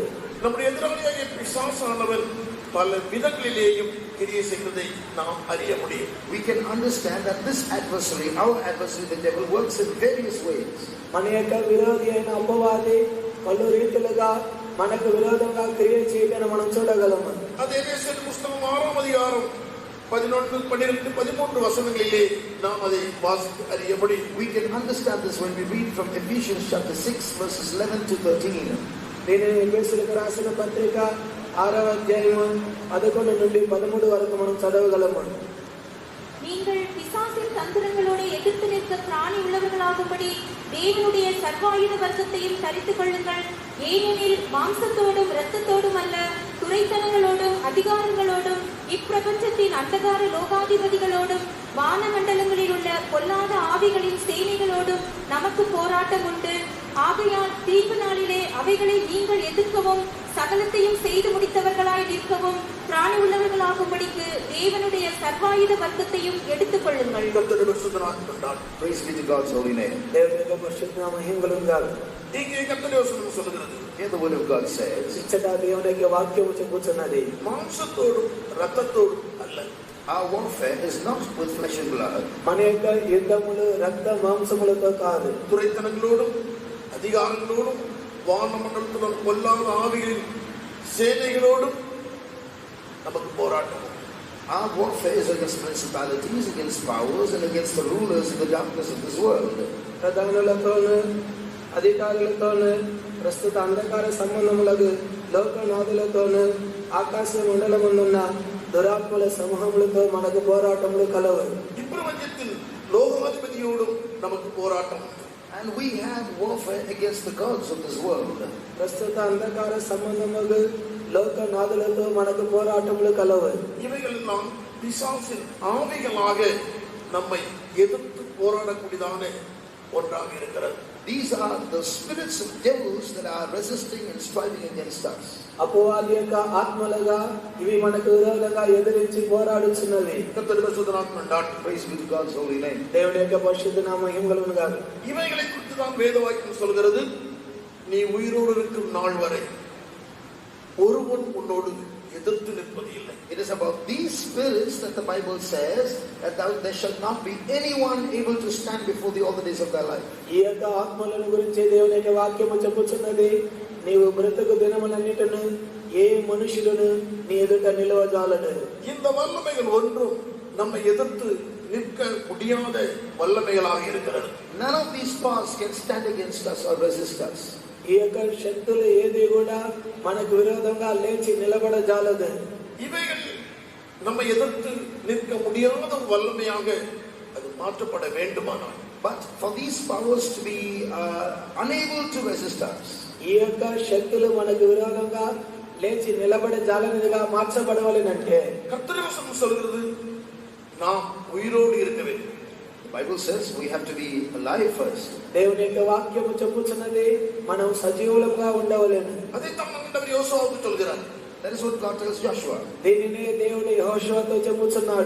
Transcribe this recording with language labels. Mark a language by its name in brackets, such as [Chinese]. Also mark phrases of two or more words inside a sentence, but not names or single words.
[Tamil] நம்முடைய எதிராளியாகிய பிசாசானவன் பல விதங்களிலேயும் கிரியை செய்வதை நாம் அறிய முடியும். [English] We can understand that this adversary, our adversary the devil, works in various ways. [Telugu] మన యొక్క విరోధి అయిన అపవాది పలు రీతిలుగా మనకు విరోధంగా క్రియ చేయడం మనం చూడగలము. [Tamil] அது எபேசியர் புத்தகம் 6ஆம் அதிகாரம் 11, 12, 13 வசனங்களிலே நாம் அதை வாசித்து அறிய முடியும். [English] We can understand this when we read from Ephesians chapter 6 verses 11 to 13. [Telugu] దీనిని ఎఫెసీయులకు రాసిన పత్రిక 6వ అధ్యాయం 11 నుండి 13 వరకు మనం చదవగలము. [Tamil] நீங்கள் பிசாசின் தந்திரங்களோடு எதிர்த்து நிற்க திராணி உள்ளவர்களாகும்படி தேவனுடைய சர்வாயுத வர்க்கத்தையும் தரித்துக் கொள்ளுங்கள். ஏனெனில் மாம்சத்தோடும் இரத்தத்தோடும் அல்ல, துரைத்தனங்களோடும் அதிகாரங்களோடும் இப்பிரபஞ்சத்தின் அந்தகார லோகாதிபதிகளோடும் வானமண்டலங்களில் உள்ள பொல்லாத ஆவிகளின் சேனைகளோடும் நமக்கு போராட்டம் உண்டு. ஆகையால் தீர்ப்பு நாளிலே அவைகளை நீங்கள் எதிர்க்கவும் சகலத்தையும் செய்து முடித்தவர்களாய் நிற்கவும் பிராணி உள்ளவர்களாகும்படிக்கு தேவனுடைய சர்வாயுத வர்க்கத்தையும் எடுத்துக் கொள்ளுங்கள். கர்த்தருடைய பரிசுத்த நாமம் கொண்டாடு. [English] Praise be to God's holy name. [Telugu] దేవుని యొక్క పరిశుద్ధ నామం మహిమగలుగాక. [Tamil] இங்கே கர்த்தருடைய வசனம் சொல்கிறது, [English] Here the word of God says, [Telugu] ఇచ్చట దేవుని యొక్క వాక్యము చెప్పుచున్నది, [Tamil] மாம்சத்தோடும் இரத்தத்தோடும் அல்ல. [English] our warfare is not with flesh and blood, [Telugu] మన యొక్క యుద్ధములు రక్త మాంసములతో కాదు, [Tamil] துரைத்தனங்களோடும் அதிகாரங்களோடும் வானமண்டலத்தில் பொல்லாத ஆவிகளின் சேனைகளோடும் நமக்கு போராட்டம். [English] our warfare is against principalities, against powers, and against the rulers of the darkness of this world. [Telugu] ప్రధానులతోను అధికారులతోను ప్రస్తుత అంధకార సంబంధములకు లోకనాథులతోను ఆకాశ మండలమున్న దురాత్మల సమూహములతో మనకు పోరాటములు కలవు. [Tamil] இப்பிரபஞ்சத்தில் லோகாதிபதியோடும் நமக்கு போராட்டம். [English] And we have warfare against the gods of this world. [Telugu] ప్రస్తుత అంధకార సంబంధములు లోకనాథులతో మనకు పోరాటములు కలవు. [Tamil] இவைகள் எல்லாம் பிசாசின் ஆவிகளாக நம்மை எதிர்த்து போராடக்கூடியதான ஒன்றாக இருக்கிறது. [English] These are the spirits of devils that are resisting and striving against us. [Telugu] అపవాది యొక్క ఆత్మలుగా ఇవి మనకు విరోధంగా ఎదిరించి పోరాడుచున్నవి. [Tamil] கர்த்தருடைய பரிசுத்த நாமம் கொண்டாடு. [English] Praise be to God's holy name. [Telugu] దేవుని యొక్క పరిశుద్ధ నామం మహిమగలుగాక. [Tamil] இவைகளை குறித்து தான் வேதவாக்கியம் சொல்கிறது, நீ உயிரோடு இருக்கும் நாள் வரை ஒருவன் உன்னோடு எதிர்த்து நிற்பது இல்லை. [English] It is about these spirits that the Bible says that there shall not be anyone able to stand before thee all the days of their life. [Telugu] ఈ యొక్క ఆత్మలను గురించి దేవుని యొక్క వాక్యము చెప్పుచున్నది, నీవు బ్రతుకు దినములన్నిటిను ఏ మనుషులను నీ ఎదుట నిలవజాలడు. [Tamil] இந்த வல்லமைகள் ஒன்றும் நம்மை எதிர்த்து நிற்க முடியாத வல்லமைகளாக இருக்கிறது. [English] None of these powers can stand against us or resist us. [Telugu] ఈ యొక్క శక్తులు ఏది కూడా మనకు విరోధంగా లేచి నిలబడజాలదు. [Tamil] இவைகள் நம்மை எதிர்த்து நிற்க முடியாத ஒரு வல்லமையாக அது மாற்றப்பட வேண்டுமானால், [English] But for these powers to be unable to resist us, [Telugu] ఈ యొక్క శక్తులు మనకు విరోధంగా లేచి నిలబడే జాలనిదిగా మార్చబడవాలంటే [Tamil] கர்த்தருடைய வசனம் சொல்கிறது நாம் உயிரோடு இருக்க வேண்டும். [English] the Bible says we have to be alive first. [Telugu] దేవుని యొక్క వాక్యము చెప్పుచున్నది మనం సజీవులుగా ఉండవలెను. [Tamil] அதைத்தான் ஆண்டவர் யோசுவாவுக்கு சொல்கிறார். [English] That is what God tells Joshua. [Telugu] దీనినే దేవుడు యెహోషువతో చెప్పుచున్నాడు.